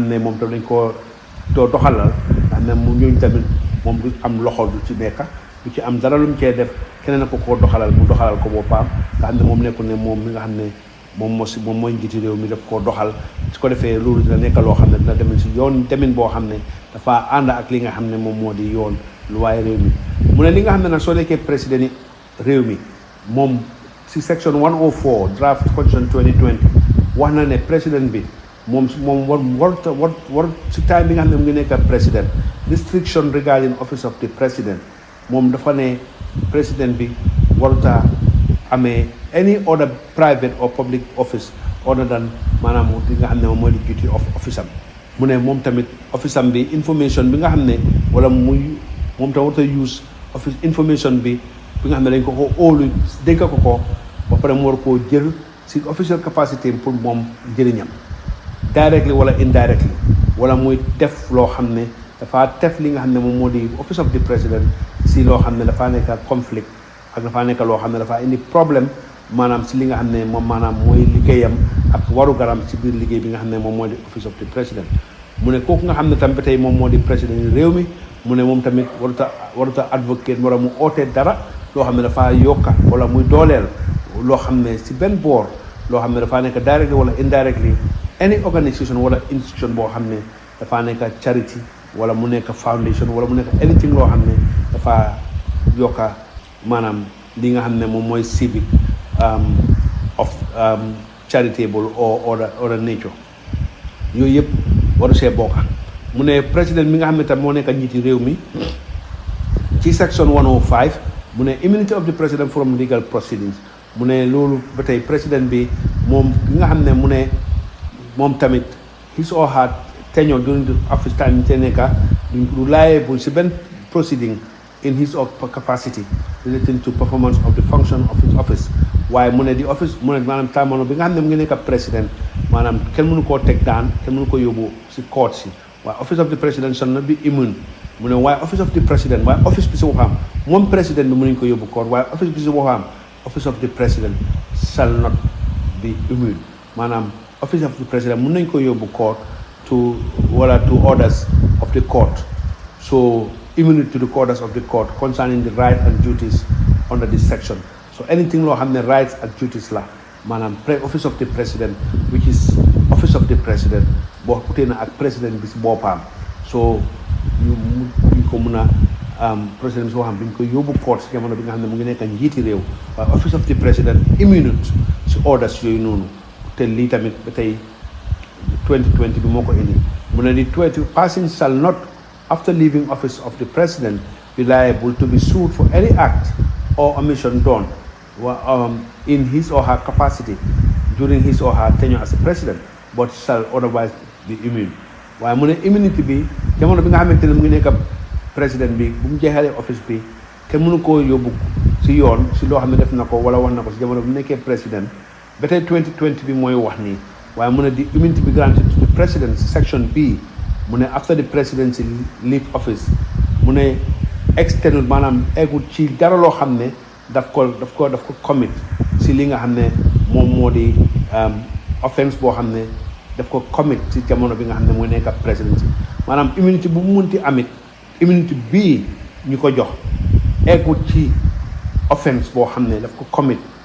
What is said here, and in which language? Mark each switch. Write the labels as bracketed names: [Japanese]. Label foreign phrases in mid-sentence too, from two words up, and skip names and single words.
[Wolof] xam ne moom tamit dañ ko doo doxalal nga xam ne mu ñooñu tamit moom du am loxo du ci nekka du ci am dara lu mu cee def keneen ko koo doxalal mu doxalal ko boppam nga xam ne moom nekkul ne moom mi nga xam ne moom mooy njiiti réew mi daf koo doxal su ko defee loolu dina nekk loo xam ne dina demin si yoon demin boo xam ne dafa ànd ak li nga xam ne moom moo di yoon lu waaye réew mi mu ne li nga xam ne nag soo nekkee président yi réew mi moom si [English] section 104 draft constitution [Wolof] 2020 wax na ne président bi moom war si time bi nga xam ne mu ngi nekk président [English] restriction regarding office of the president [Wolof] moom dafa ne président bi waruta amee [English] any other private or public office other than [Wolof] maanaam li nga xam ne moom mooy di [English] duty of office [Wolof] am mu ne moom tamit office am bi information bi nga xam ne wala moom tam warut a use office information bi nga xam ne dañ ko óolu dénk ko ba pare mu war koo jël si [English] official capacity [Wolof] pour moom njëriñam directly wala indirectly wala muy def loo xam ne dafa def li nga xam ne moom moo di [English] office of the president [Wolof] si loo xam ne dafaa nekk conflict ak dafaa nekk loo xam ne dafaa indi problème maanaam si li nga xam ne moom maanaam mooy liggéeyam ak waru garam si biir liggéey bi nga xam ne moom moo di [English] office of the president [Wolof] mu ne kooku nga xam ne tam ba tey moom moo di président réew mi mu ne moom tamit waruta advocate wala mu ootee dara loo xam ne dafaa yokka wala muy dooleel loo xam ne si benn boor loo xam ne dafaa nekk directly wala [English] indirectly any organisation [Wolof] wala institution boo xam ne dafaa nekk charity wala mu nekk foundation wala mu nekk anything loo xam ne dafaa yokka maanaam li nga xam ne moom mooy [English] civic of charitable or nature [Wolof] yooyu yëpp waru see bokka mu ne président mi nga xam ne tam moo nekk njiiti réew mi ci section 105 mu ne [English] immunity of the president from legal proceedings [Wolof] mu ne loolu ba tey président bi moom ki nga xam ne mu ne moom tamit [English] his or her tenure during the office time [Wolof] te nekka du liable si benn [English] proceeding in his or capacity relating to performance of the function of his office [Wolof] waaye mu ne di office mu ne maanaam tamono bi nga xam ne mu ngi nekk président maanaam kenn mënu koo teg daan kenn mënu ko yóbbu si court si waaye [English] office of the president shall not be immune [Wolof] mu ne waaye [English] office of the president [Wolof] waaye office bi si waxam moom président bi mënuñ ko yóbbu court waaye office bi si waxam [English] office of the president shall not be immune [Wolof] maanaam office [English] of the president [Wolof] mën nañ ko yóbbu [English] court to orders of the court so immunity to the orders of the court concerning the rights and duties under this section so anything loo xam ne rights and duties la maanaam office of the president which is office of the president boo utee na ak président bi si boppam so ñu ko mën a président bi si waxam duñ ko yóbbu court si jamono bi nga xam ne mu ngi nekk njiiti réew waaye office of the president immunity si orders yooyu noonu te lii tamit ba tey 2020 [Wolof] bi moo ko indi mu ne di [English] 20 person shall not after leaving office of the president be liable to be sued for any act or omission done in his or her capacity during his or her tenure as a president but shall otherwise be immune [Wolof] waaye mu ne immunity bi jamono bi nga xamante ne mu ngi nekk président bi bu mu jeexalee office bi kenn mënu koo yóbbu si yoon si loo xam ne def na ko wala wax na ko si jamono bi mu nekkee président ba tey 2020 bi mooy wax nii waaye mu ne di immunity bi [English] granted to the president section B [Wolof] mu ne [English] after the presidency leave office [Wolof] mu ne external maanaam eggul ci dara loo xam ne daf ko commit si li nga xam ne moom moo di offense boo xam ne daf ko commit si jamono bi nga xam ne mooy nekk ab presidency maanaam immunity bu mu munti amit immunity bii ñu ko jox eggul ci offense boo xam ne daf ko commit